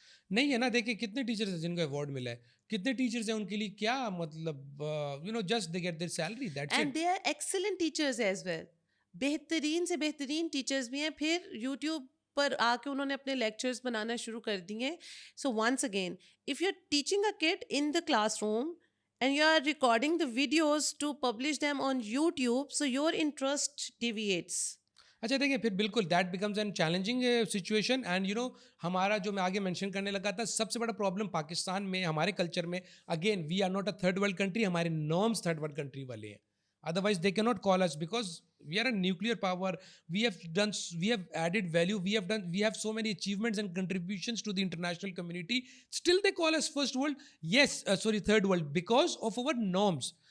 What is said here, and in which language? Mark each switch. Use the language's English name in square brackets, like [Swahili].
[Urdu] نہیں ہے نا. دیکھیں کتنے ٹیچرز ہیں جن کو ایوارڈ ملا ہے, کتنے ٹیچرز ہیں ان کے لیے کیا مطلب [English] Just they get their salary, that's end it. They are excellent teachers as well, [Urdu] بہترین سے بہترین ٹیچرز بھی ہیں. پھر یوٹیوب پر آ کے انہوں نے اپنے لیکچرز بنانا شروع کر دیے. [English] So once again, if you are teaching a kid in the classroom and you are recording the videos to publish them on YouTube, so your interest deviates. [Urdu] اچھا دیکھیں پھر بالکل [English] That becomes an challenging situation. [Urdu] And ہمارا جو میں آگے mention کرنے لگا تھا, سب سے بڑا پرابلم پاکستان میں, ہمارے کلچر میں, [English] again we are not a third world country, [Urdu] ہمارے نارمس تھرڈ ورلڈ کنٹری والے ہیں. [English] Otherwise they can not call us, because we are a nuclear power, we have added value, we have so many achievements and contributions to the international community, still they call us first world, yes sorry third world, because of our norms.